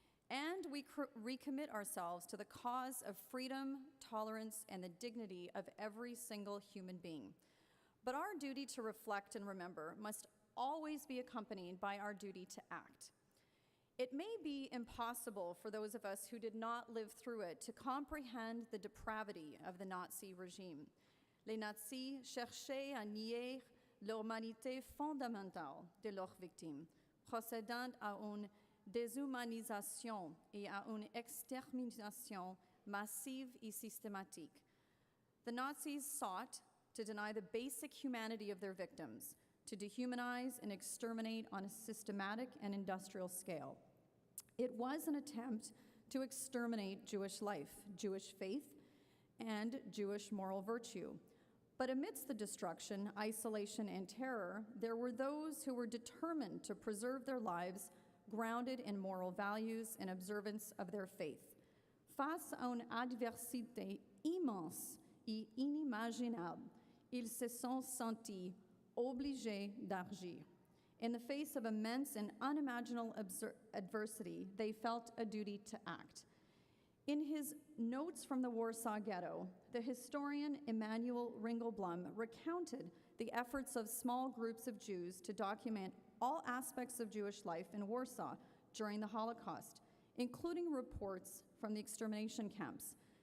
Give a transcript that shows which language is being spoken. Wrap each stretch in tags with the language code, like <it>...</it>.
<en>And we recommit ourselves to the cause of freedom, tolerance, and the dignity of every single human being. But our duty to reflect and remember must always be accompanied by our duty to act. It may be impossible for those of us who did not live through it to comprehend the depravity of the Nazi regime.</en> <fr>Les nazis cherchaient à nier l'humanité fondamentale de leurs victimes, procédant à une déshumanisation et à une extermination massive et systématique.</fr> <en>The Nazis sought to deny the basic humanity of their victims, to dehumanize and exterminate on a systematic and industrial scale. It was an attempt to exterminate Jewish life, Jewish faith, and Jewish moral virtue. But amidst the destruction, isolation, and terror, there were those who were determined to preserve their lives grounded in moral values and observance of their faith.</en> <fr>Face à une adversité immense et inimaginable, ils se sont sentis obligés d'agir.</fr> <en>In the face of immense and unimaginable adversity, they felt a duty to act. In his Notes from the Warsaw Ghetto, the historian Emanuel Ringelblum recounted the efforts of small groups of Jews to document all aspects of Jewish life in Warsaw during the Holocaust, including reports from the extermination camps.</en>